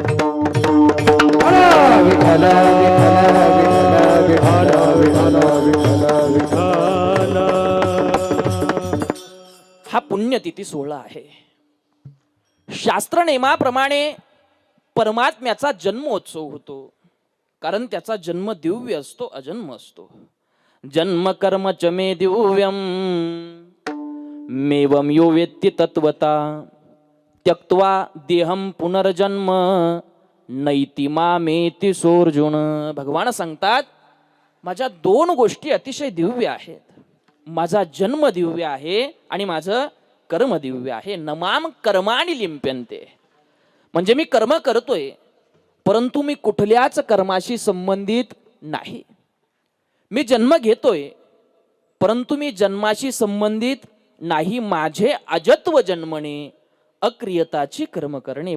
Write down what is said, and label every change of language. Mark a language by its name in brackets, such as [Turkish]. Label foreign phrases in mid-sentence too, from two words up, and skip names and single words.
[Marathi] विठ्ठल विठ्ठल विठ्ठल. हा पुण्यतिथी सोहळा आहे. शास्त्र नेमाप्रमाणे परमात्म्याचा जन्मोत्सव होतो, कारण त्याचा जन्म दिव्य असतो, अजन्म असतो. [Sanskrit] जन्म कर्म च मे दिव्यम मेवम यो वेत्ति तत्वता त्यक्त्वा देहम पुनर्जन्म नैति मामेति सोर्जुन. [Marathi] भगवान सांगतात माझ्या दोन गोष्टी अतिशय दिव्य आहेत. माझा जन्म दिव्य आहे आणि माझं कर्म दिव्य आहे. [Sanskrit] नमाम कर्माणि लिंप्यन्ते, [Marathi] म्हणजे मी कर्म करतोय परंतु मी कुठल्याच कर्माशी संबंधित नाही. मी जन्म घेतोय परंतु मी जन्माशी संबंधित नाही. माझे अजत्व जन्मणे अक्रियताची कर्म करणे.